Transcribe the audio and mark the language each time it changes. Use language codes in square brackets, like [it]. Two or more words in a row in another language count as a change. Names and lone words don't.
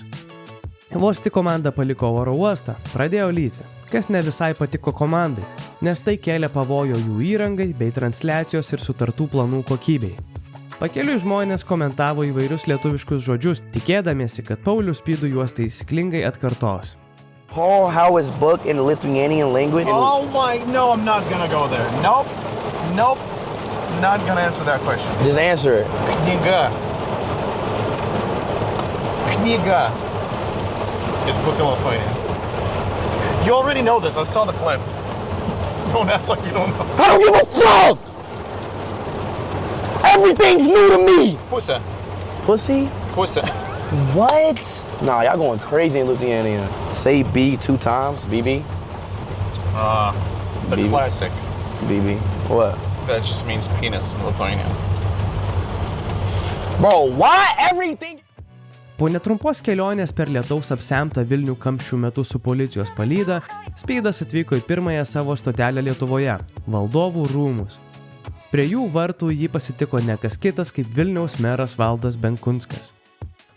[lt] Vos tik komanda paliko oro uostą, pradėjo lyti, kas ne visai patiko komandai, nes tai kėlė pavojų jų įrangai bei transliacijos ir sutartų planų kokybei. Pakeliui žmonės komentavo įvairius lietuviškus žodžius, tikėdamiesi, kad Paulius Speedu juos taisyklingai atkartos. [en] Paul, how is book in Lithuanian language? Oh my, no, I'm not gonna go there. Nope, not gonna answer that question. Just answer it. Knyga. It's book in Lithuanian. You already know this, I saw the clip. Don't act like you don't know. I don't give a fuck! Everything's new to me! Pusė. Pussy? Pusė. What? Nah, y'all going crazy in Lithuania. Say B 2 times. BB? The BB. classic. BB. What? That just means penis in Lithuanian. Bro, why everything? [lt] Po netrumpos kelionės per lietaus apsemtą Vilnių kamščių metu su policijos palyda, Speedas atvyko į pirmąją savo stotelę Lietuvoje – Valdovų rūmus. Prie jų vartų jį pasitiko ne kas kitas kaip Vilniaus meras Valdas Benkunskas.